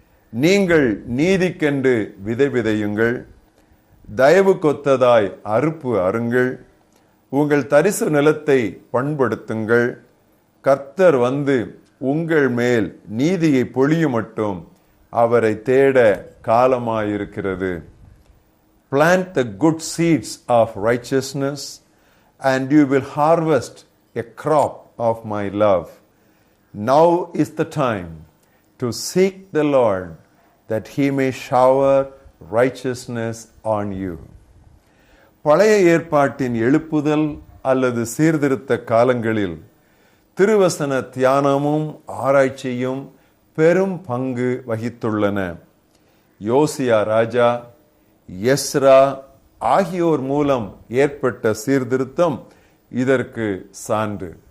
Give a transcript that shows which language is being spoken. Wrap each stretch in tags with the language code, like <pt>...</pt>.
<ta>நீங்கள் நீதிக்கென்று விதை விதையுங்கள், தயவு கொத்ததாய் அறுப்பு அருங்கள், உங்கள் தரிசு நிலத்தை பண்படுத்துங்கள். கர்த்தர் வந்து உங்கள் மேல் நீதியை பொழியும் மட்டும் அவரை தேட காலமாயிருக்கிறது.</ta> <en>Plant the good seeds of righteousness and you will harvest a crop of my love. Now is the time to seek the Lord that he may shower righteousness on you.</en> <ta>பழைய ஏற்பாட்டின் எழுப்புதல் அல்லது சீர்திருத்த காலங்களில் திருவசன தியானமும் ஆராய்ச்சியும் பெரும் பங்கு வகித்துள்ளன. யோசியா ராஜா, எஸ்ரா ஆகியோர் மூலம் ஏற்பட்ட சீர்திருத்தம் இதற்கு சான்று.</ta>